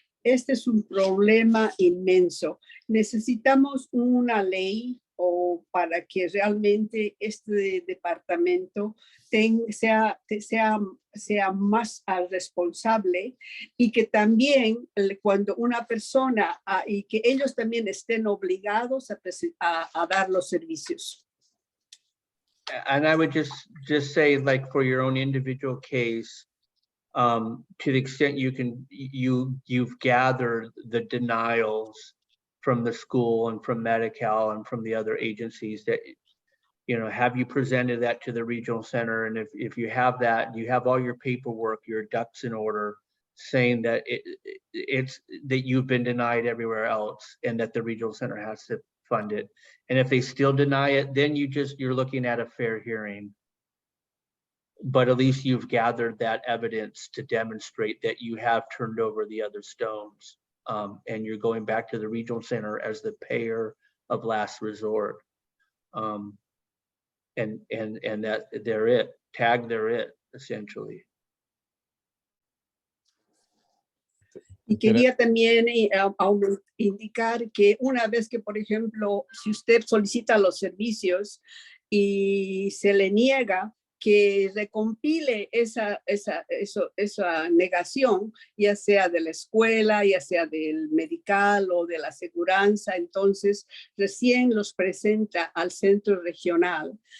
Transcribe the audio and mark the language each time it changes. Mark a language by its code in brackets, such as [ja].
[es] Este es un problema inmenso. Necesitamos una ley para que realmente este departamento sea más responsable y que también cuando una persona y que ellos también estén obligados a dar los servicios. [en] And I would just say, like, for your own individual case, to the extent you've gathered the denials from the school and from Medi-Cal and from the other agencies, that, you know, have you presented that to the regional center? And if you have that, you have all your paperwork, your ducks in order, saying that it's that you've been denied everywhere else and that the regional center has to fund it. And if they still deny it, then you're looking at a fair hearing. But at least you've gathered that evidence to demonstrate that you have turned over the other stones, and you're going back to the regional center as the payer of last resort. And that they're it, essentially. [es] Y quería también indicar que una vez que, por ejemplo, si usted solicita los servicios y se le niega, que recompile esa negación, ya sea de la escuela, ya sea del medical o de la aseguranza, entonces recién los presenta al centro regional.